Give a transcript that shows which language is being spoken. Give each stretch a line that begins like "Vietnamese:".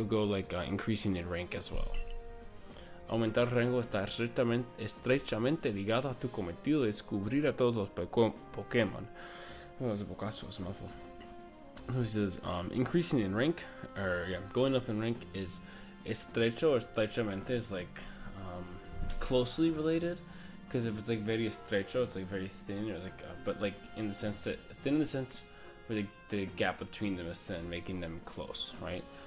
English: You'll go like increasing in rank as well.
Spanish: Aumentar rango está estrechamente ligado a tu cometido de descubrir a todos los Pokémon.
English: Oh, it's a Bocasso, it's a mouthful. So he says, increasing in rank, or yeah, going up in rank is estrecho or estrechamente is like closely related, because if it's like very estrecho, it's like very thin, or like, but like in the sense that thin in the sense where the gap between them is thin, making them close, right?